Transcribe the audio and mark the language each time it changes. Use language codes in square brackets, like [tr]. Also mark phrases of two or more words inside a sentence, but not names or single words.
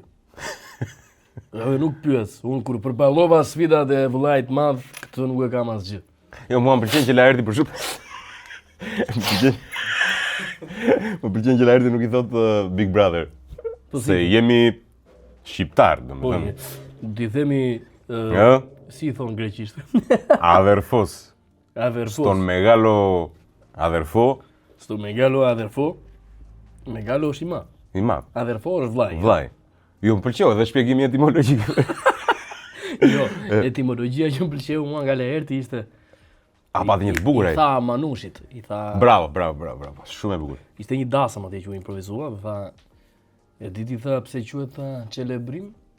[sq] Dhe nuk pyes, unë kur përballova sfidat e vëllait madh, këtë nuk e kam asgjë. Jo, mua më pëlqen që Laerti për shumë. Më pëlqen që Laerti nuk i thot Big Brother. Se jemi shqiptar, domethënë. Po, ti themi si i thon greqisht. [el] Αδερφός. Στον μεγάλο αδερφό. Στο μεγάλο αδερφό. Μεγάλο [sq] është i madh. I madh. Αδερφό është vllai. Vllai. Jo, më pëlqeu edhe shpjegimi etimologjik. Jo, etimologjia që më pëlqeu mua nga Laerti ishte pati një të bukur ai. I tha Manushit, i tha Bravo. Shumë e bukur. Ishte një dasëm atje që u improvizua, dhe tha e diti tha pse quhet celebrim?